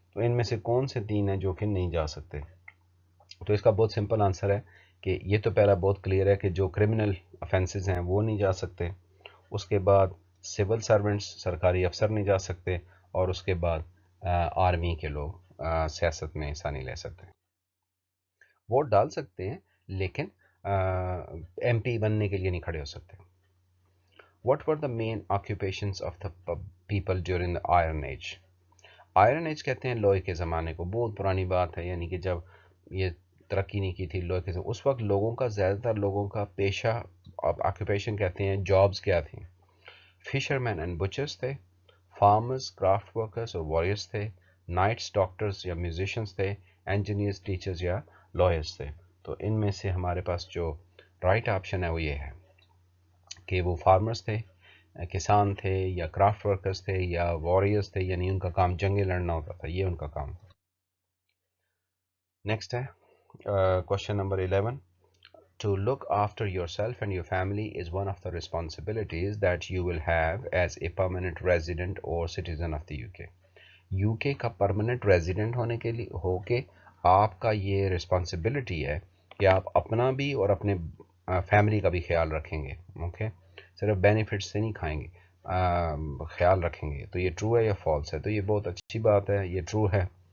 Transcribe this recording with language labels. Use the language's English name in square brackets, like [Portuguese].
[Hindi] तो इनमें से कौन से तीन हैं जो कि नहीं जा सकते? तो इसका बहुत सिंपल आंसर है कि ये तो पहला बहुत क्लियर है कि जो क्रिमिनल ऑफेंसेस हैं वो नहीं जा सकते, उसके बाद सिविल सर्वेंट्स, सरकारी अफसर नहीं जा सकते, और उसके बाद आर्मी के लोग सियासत में हिस्सा नहीं ले सकते। वोट डाल सकते हैं लेकिन एमपी बनने के लिए नहीं खड़े हो सकते। [English] What were the main occupations of the people during the Iron Age? [Hindi] Iron age कहते हैं लोहे के ज़माने को, बहुत पुरानी बात है, यानी कि जब ये तरक्की नहीं की थी लोहे के उस वक्त लोगों का, ज़्यादातर लोगों का पेशा, ऑक्यूपेशन कहते हैं, जॉब्स क्या थी? फिशरमैन एंड बुचर्स थे, फार्मर्स, क्राफ्ट वर्कर्स और वॉरियर्स थे, नाइट्स, डॉक्टर्स या म्यूजिशियंस थे, इंजीनियर्स, टीचर्स या लॉयर्स थे। तो इनमें से हमारे पास जो राइट ऑप्शन है वो ये है कि वो फार्मर्स थे, किसान थे, या क्राफ्ट वर्कर्स थे, या वॉरियर्स थे, यानी उनका काम जंगें लड़ना होता था, ये उनका काम था। नेक्स्ट है question number 11, [English] to look after yourself and your family is one of the responsibilities that you will have as a permanent resident or citizen of the UK. [Hindi] UK का परमानेंट रेजिडेंट होने के लिए होके आपका ये responsibility है कि आप अपना भी और अपने फैमिली का भी ख्याल रखेंगे, ओके। सिर्फ बेनिफिट से नहीं खाएंगे, ख्याल रखेंगे। तो ये ट्रू है या फॉल्स है? तो ये बहुत अच्छी बात है, ये ट्रू है।